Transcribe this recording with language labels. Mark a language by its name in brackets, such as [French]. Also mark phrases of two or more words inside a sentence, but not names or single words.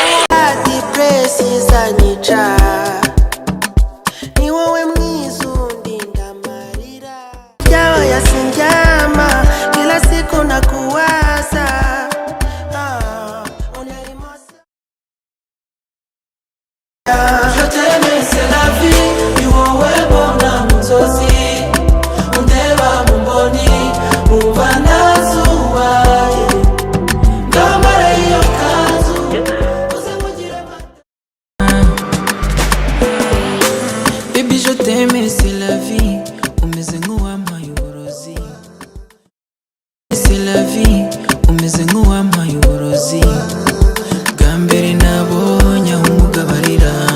[Kinyarwanda] Hadi press izanyica. Ni wowe mwiza undinda amarira. Yawe yasindyama, [Swahili] kila siku nakuwaza. [Kinyarwanda] Ah, unarimosa. [French] Je t'aime, c'est la vie. [Kinyarwanda] Ni wowe mbona mu nzozi. Undeba mu mboni, wumva nazubaye. Ndambara iyo kanzu, uze nkugire mata. [French] Baby, je t'aime, c'est la vie. [Kinyarwanda] Umeze nk'uwampaye uburozi. [French] C'est la vie. [Kinyarwanda] Umeze nk'uwampaye uburozi. Bwa mbere nabonye aho umugabo arira.